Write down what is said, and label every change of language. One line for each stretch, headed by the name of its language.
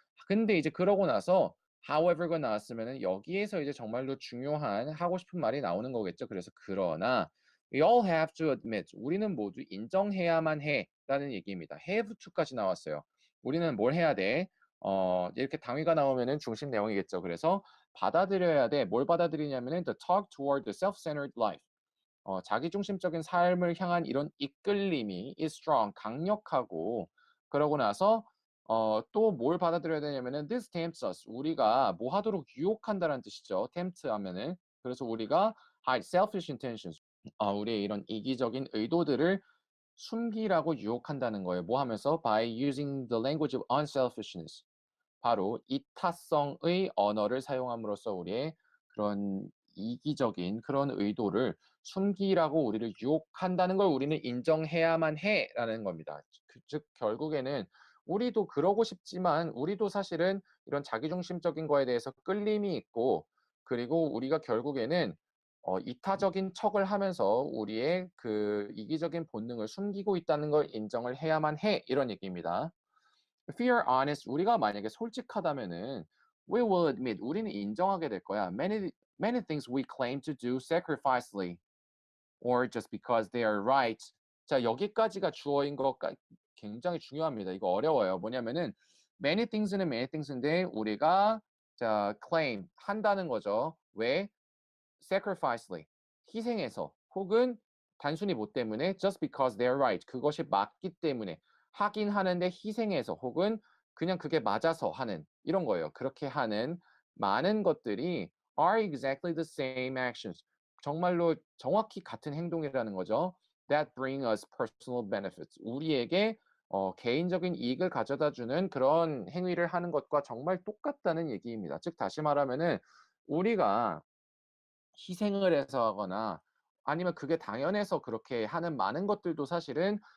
Korean: 근데 이제 그러고 나서 however가 나왔으면은 여기에서 이제 정말로 중요한 하고 싶은 말이 나오는 거겠죠. 그래서 그러나
English: we all have to admit
Korean: 우리는 모두 인정해야만 해라는 얘기입니다. have to까지 나왔어요. 우리는 뭘 해야 돼? 이렇게 당위가 나오면은 중심 내용이겠죠. 그래서 받아들여야 돼. 뭘 받아들이냐면은
English: the talk toward the self-centered life.
Korean: 자기중심적인 삶을 향한 이런 이끌림이
English: is strong,
Korean: 강력하고 그러고 나서 또 뭘 받아들여야 되냐면은
English: this tempts us.
Korean: 우리가 뭐 하도록 유혹한다는 뜻이죠. tempt 하면은. 그래서 우리가
English: hide selfish intentions.
Korean: 우리의 이런 이기적인 의도들을 숨기라고 유혹한다는 거예요. 뭐 하면서
English: by using the language of unselfishness.
Korean: 바로 이타성의 언어를 사용함으로써 우리의 그런 이기적인 그런 의도를 숨기라고 우리를 유혹한다는 걸 우리는 인정해야만 해라는 겁니다. 즉 결국에는 우리도 그러고 싶지만 우리도 사실은 이런 자기중심적인 거에 대해서 끌림이 있고 그리고 우리가 결국에는 이타적인 척을 하면서 우리의 그 이기적인 본능을 숨기고 있다는 걸 인정을 해야만 해 이런 얘기입니다.
English: If we are honest,
Korean: 우리가 만약에 솔직하다면은
English: we will admit,
Korean: 우리는 인정하게 될 거야.
English: Many things we claim to do sacrificially or just because they are right.
Korean: 자, 여기까지가 주어인 것 굉장히 중요합니다. 이거 어려워요. 뭐냐면은 many things는 many things인데 우리가 자, claim 한다는 거죠. 왜? sacrificially 희생해서 혹은 단순히 뭐 때문에
English: just because they're right
Korean: 그것이 맞기 때문에 하긴 하는데 희생해서 혹은 그냥 그게 맞아서 하는 이런 거예요. 그렇게 하는 많은 것들이
English: are exactly the same actions.
Korean: 정말로 정확히 같은 행동이라는 거죠.
English: That bring us personal benefits.
Korean: 우리에게 개인적인 이익을 가져다 주는 그런 행위를 하는 것과 정말 똑같다는 얘기입니다. 즉 다시 말하면은 우리가 희생을 해서 하거나 아니면 그게 당연해서 그렇게 하는 많은 것들도 사실은